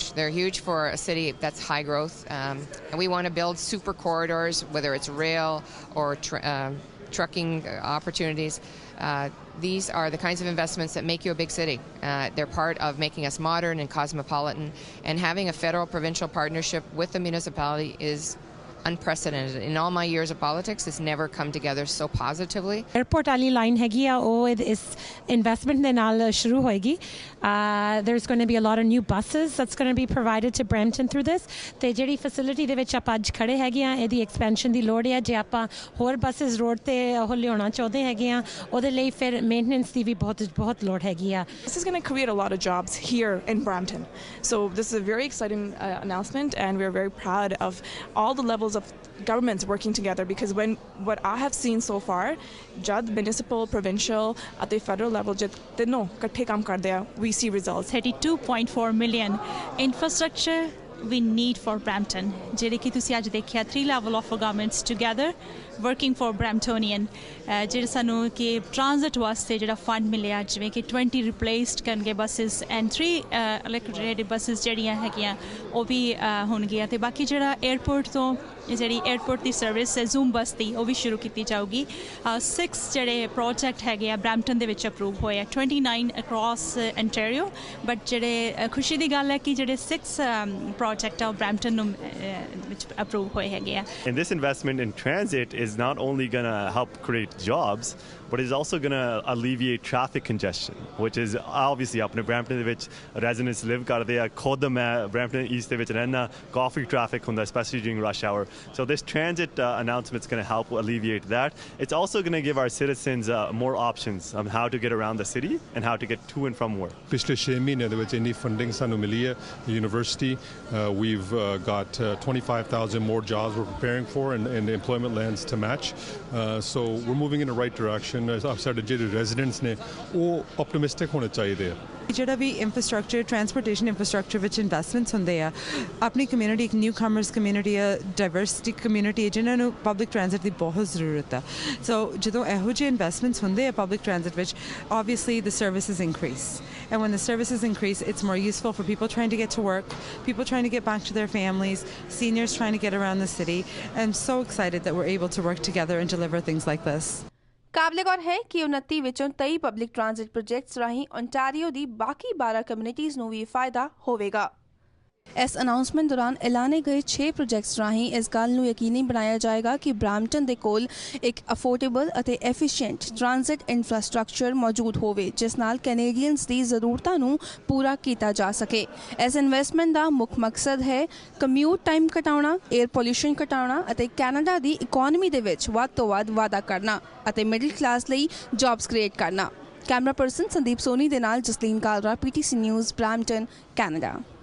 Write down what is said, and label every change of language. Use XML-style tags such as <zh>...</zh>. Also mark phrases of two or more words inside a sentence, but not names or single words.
<en>They're huge for a city that's high growth. And we want to build super corridors, whether it's rail or trucking opportunities. These are the kinds of investments that make you a big city. They're part of making us modern and cosmopolitan. And having a federal-provincial partnership with the municipality is unprecedented. In all my years of politics, it's never come together so positively.</en> <pa>Airport वाली line हैगी आ वो इस investment ਦੇ ਨਾਲ ਸ਼ੁਰੂ ਹੋਏਗੀ।</pa> <en>There's going to be a lot of new buses that's going to be provided to Brampton through this।</en> <pa>ਤੇ ਜਿਹੜੀ facility ਦੇ ਵਿੱਚ ਆਪਾਂ ਅੱਜ ਖੜੇ ਹੈਗੇ ਆ ਇਹਦੀ expansion ਦੀ ਲੋੜ ਹੈ। ਜੇ ਆਪਾਂ ਹੋਰ</pa> <en>buses road</en> <pa>ਤੇ ਉਹ ਲਿਆਉਣਾ ਚਾਹੁੰਦੇ ਹੈਗੇ ਆ ਉਹਦੇ ਲਈ ਫਿਰ maintenance ਦੀ ਵੀ ਬਹੁਤ ਲੋੜ ਹੈਗੀ ਆ।</pa> <en>This is going to create a lot of jobs here in Brampton. So this is a very exciting announcement, and we're very proud of all the levels of governments working together, because what I have seen so far, jad municipal, provincial at the federal level</en> <pa>ਜਦ ਤਿੰਨੋ ਇਕੱਠੇ ਕੰਮ ਕਰਦੇ ਆ,</pa> <en>we see results. 32.4 million infrastructure we need for Brampton,</en> <pa>ਜਿਹੜੇ ਕਿ ਤੁਸੀਂ ਅੱਜ ਦੇਖਿਆ</pa> <en>3 level of governments together working for Bramptonian,</en> <pa>ਜਿਹੜੇ ਸਾਨੂੰ ਕਿ transit ਵਾਸਤੇ ਜਿਹੜਾ fund ਮਿਲਿਆ, ਜਿਵੇਂ ਕਿ 20 replaced ਕਰਨਗੇ</pa> <en>buses and 3 electric buses</en> <pa>ਜਿਹੜੀਆਂ ਹੈਗੀਆਂ ਉਹ ਵੀ ਹੋਣਗੀਆਂ। ਤੇ ਬਾਕੀ ਜਿਹੜਾ airport ਤੋਂ ਜਿਹੜੀ 에ਅਰਪੋਰਟ ਦੀ ਸਰਵਿਸ ਹੈ ਜ਼ੂਮ ਬੱਸ ਦੀ ਉਹ ਵੀ ਸ਼ੁਰੂ ਕੀਤੀ ਜਾਊਗੀ 6 ਜਿਹੜੇ ਪ੍ਰੋਜੈਕਟ ਹੈਗੇ ਆ ਬਰੈਂਪਟਨ ਦੇ ਵਿੱਚ ਅਪਰੂਵ ਹੋਏ ਆ 29</pa> <en>across Ontario but</en> <pa>ਜਿਹੜੇ ਖੁਸ਼ੀ ਦੀ ਗੱਲ ਹੈ ਕਿ ਜਿਹੜੇ 6 ਪ੍ਰੋਜੈਕਟ ਆ ਉਹ ਬਰੈਂਪਟਨ ਨੂੰ ਵਿੱਚ ਅਪਰੂਵ ਹੋਏ ਹੈਗੇ ਆ</pa> <en>And this investment in transit is not only going to help create jobs but is also going to alleviate traffic congestion, which is obviously</en> <pa>ਆਪਣੇ Brampton ਦੇ ਵਿੱਚ</pa> <en>residents live</en> <pa>ਕਰਦੇ ਆ ਖੁਦ ਮੈਂ Brampton East ਦੇ ਵਿੱਚ ਰਹਿਣਾ ਕਾਫੀ traffic ਹੁੰਦਾ</pa> <en>especially during rush hour. So this transit announcement is going to help alleviate that. It's also going to give our citizens more options on how to get around the city and how to get to and from work.</en> <pa>ਪਿਛਲੇ 6 ਮਹੀਨਿਆਂ ਦੇ ਵਿੱਚ ਇੰਨੀ ਫੰਡਿੰਗ ਸਾਨੂੰ ਮਿਲੀ ਹੈ university.</pa> <en>We've got 25,000 more jobs we're preparing for and employment lands to match. So we're moving in the right direction.</en> <pa>ਸਾਡੇ ਜਿਹੜੇ residents ਨੇ ਉਹ optimistic ਹੋਣੇ ਚਾਹੀਦੇ ਆ ਜਿਹੜਾ ਵੀ</pa> <en>infrastructure transportation infrastructure</en> <pa>ਵਿੱਚ ਇਨਵੈਸਟਮੈਂਟਸ ਹੁੰਦੇ ਆ ਆਪਣੀ ਕਮਿਊਨਿਟੀ ਇੱਕ</pa> <en>new comers community</en> <pa>ਆ</pa> <en>diversity community</en> <pa>ਹੈ ਜਿਨ੍ਹਾਂ ਨੂੰ</pa> <en>public transit</en> <pa>ਦੀ ਬਹੁਤ ਜ਼ਰੂਰਤ ਆ ਸੋ ਜਦੋਂ ਇਹੋ ਜਿਹੇ ਇਨਵੈਸਟਮੈਂਟਸ ਹੁੰਦੇ ਆ</pa> <en>public transit</en> <pa>ਵਿੱਚ</pa> <en>obviously the services increase and when the services increase it's more useful for people trying to get to work, people trying to get back to their families, seniors trying to get around the city. I'm so excited that we're able to work together and deliver things like this.</en> <pa>ਕਾਬਲੇ ਗੌਰ ਹੈ ਕਿ 29 ਵਿੱਚੋਂ 23</pa> <en>public transit projects</en> <pa>ਰਾਹੀਂ ਓਨਟਾਰੀਓ ਦੀ ਬਾਕੀ 12 ਕਮਿਊਨਿਟੀਜ਼ ਨੂੰ ਵੀ ਫਾਇਦਾ ਹੋਵੇਗਾ ਇਸ ਅਨਾਉਂਸਮੈਂਟ ਦੌਰਾਨ ਐਲਾਨੇ ਗਏ 6 ਪ੍ਰੋਜੈਕਟਸ ਰਾਹੀਂ ਇਸ ਗੱਲ ਨੂੰ ਯਕੀਨੀ ਬਣਾਇਆ ਜਾਏਗਾ ਕਿ ਬ੍ਰੈਂਪਟਨ ਦੇ ਕੋਲ ਇੱਕ ਅਫੋਰਡੇਬਲ ਅਤੇ</pa> <en>efficient transit infrastructure</en> <pa>ਮੌਜੂਦ ਹੋਵੇ ਜਿਸ ਨਾਲ ਕੈਨੇਡੀਅਨਸ ਦੀ ਜ਼ਰੂਰਤਾਂ ਨੂੰ ਪੂਰਾ ਕੀਤਾ ਜਾ ਸਕੇ ਇਸ ਇਨਵੈਸਟਮੈਂਟ ਦਾ ਮੁੱਖ ਮਕਸਦ ਹੈ</pa> <en>commute time</en> <pa>ਘਟਾਉਣਾ</pa> <en>air pollution</en> <pa>ਘਟਾਉਣਾ ਅਤੇ ਕੈਨੇਡਾ ਦੀ ਇਕੋਨਮੀ ਦੇ ਵਿੱਚ ਵੱਧ ਤੋਂ ਵੱਧ ਵਾਧਾ ਕਰਨਾ ਅਤੇ</pa> <en>middle class</en> <pa>ਲਈ</pa> <en>jobs create</en> <pa>ਕਰਨਾ</pa> <en>camera person</en> <pa>ਸੰਦੀਪ ਸੋਨੀ ਦੇ ਨਾਲ ਜਸਲੀਨ ਕਾਲਰਾ PTC ਨਿਊਜ਼ ਬ੍ਰੈਂਪਟਨ ਕੈਨੇਡਾ</pa>